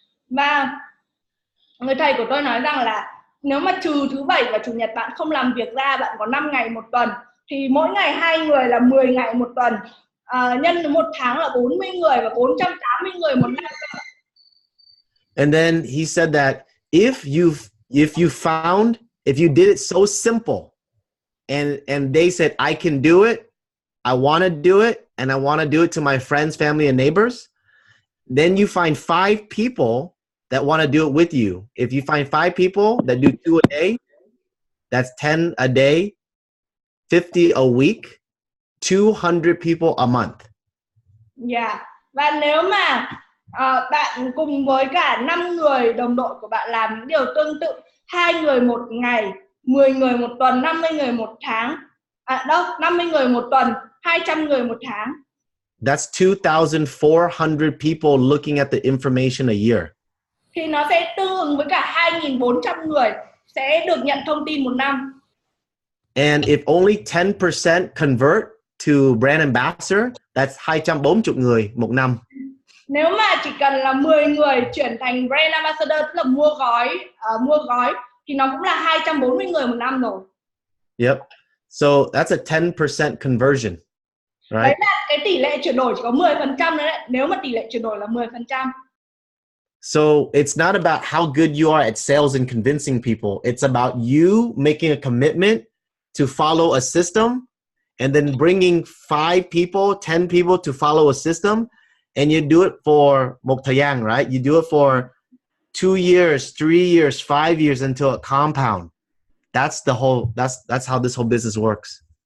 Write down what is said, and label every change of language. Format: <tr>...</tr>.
<vi>Và người thầy của tôi nói rằng là nếu mà trừ thứ Bảy và Chủ nhật bạn không làm việc ra, bạn có 5 ngày một tuần, thì mỗi ngày 2 người là 10 ngày một tuần, nhân một tháng là 40 người và 480 người một năm.</vi> <en>And then he said that if you did it so simple and they said, I can do it, I want to do it, and I want to do it to my friends, family, and neighbors, then you find 5 people that want to do it with you. If you find 5 people that do 2 a day, that's 10 a day, 50 a week, 200 people a month. Yeah.</en> <vi>Và nếu mà bạn cùng với cả 5 người đồng đội của bạn làm những điều tương tự, 2 người một ngày, 10 người một tuần, 50 người một tháng, 50 người một tuần, 200 người một tháng.</vi> <en>That's 2,400 people looking at the information a year.</en> <vi>Thì nó sẽ tương ứng với cả 2.400 người sẽ được nhận thông tin một năm.</vi> <en>And if only 10% convert to brand ambassador, that's 240</en> <vi>người một năm. Nếu mà chỉ cần là 10 người chuyển thành brand ambassador, tức là mua gói thì nó cũng là 240 người một năm rồi.</vi> <en>Yep. So that's a 10% conversion. Right?</en> <vi>Đấy là cái tỷ lệ chuyển đổi chỉ có 10% đấy. Nếu mà tỷ lệ chuyển đổi là 10%.</vi> <en>So it's not about how good you are at sales and convincing people. It's about you making a commitment to follow a system and then bringing 5 people, 10 people to follow a system. And you do it for</en> <vi>một thời gian,</vi> <en>right? You do it for 2 years, 3 years, 5 years until it compound. That's how this whole business works.</en>